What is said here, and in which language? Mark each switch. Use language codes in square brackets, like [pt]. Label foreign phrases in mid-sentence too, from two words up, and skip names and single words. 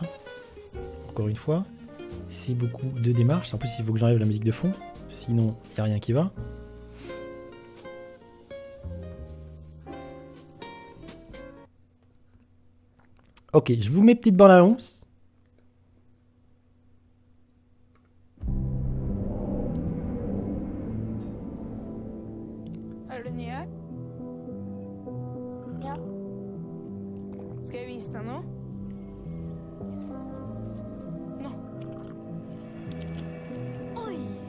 [fr] Hein. Encore une fois, c'est beaucoup de démarches. En plus, il faut que j'enlève la musique de fond. Sinon, il n'y a rien qui va. Ok, je vous mets petite bande-annonce. [no] Er du ny her? Ja. Skal jeg vise deg noe? Nå. Oi!